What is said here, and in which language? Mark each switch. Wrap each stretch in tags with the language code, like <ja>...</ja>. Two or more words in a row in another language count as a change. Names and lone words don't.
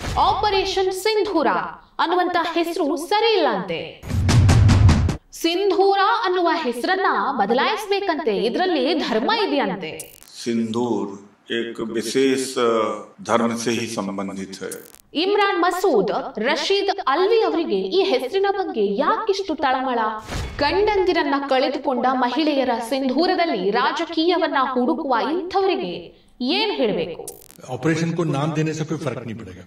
<kn>ಆಪರೇಷನ್ ಸಿಂಧೂರ ಅನ್ನುವಂತ ಹೆಸರು ಸರಿ ಇಲ್ಲ ಅಂತೆ. ಸಿಂಧೂರ ಅನ್ನುವ ಹೆಸರನ್ನ ಬದಲಾಯಿಸಬೇಕಂತೆ, ಇದರಲ್ಲಿ ಧರ್ಮ ಇದೆಯಂತೆ.</kn> <hi>सिंदूर एक विशेष धर्म से ही संबंधित है.</hi> <kn>ಇಮ್ರಾನ್ ಮಸೂದ್ ರಶೀದ್ ಅಲ್ವಿ ಅವರಿಗೆ ಈ ಹೆಸರಿನ ಬಗ್ಗೆ ಯಾಕಿಷ್ಟು ತಳಮಳ? ಗಂಡಂದಿರನ್ನ ಕಳೆದುಕೊಂಡ ಮಹಿಳೆಯರ ಸಿಂಧೂರದಲ್ಲಿ ರಾಜಕೀಯವನ್ನ ಹುಡುಕುವ ಇಂಥವರಿಗೆ ಏನ್ ಹೇಳಬೇಕು?</kn> <hi>ऑपरेशन को नाम देने से कोई फ़र्क़ नी पड़ेगा.</hi>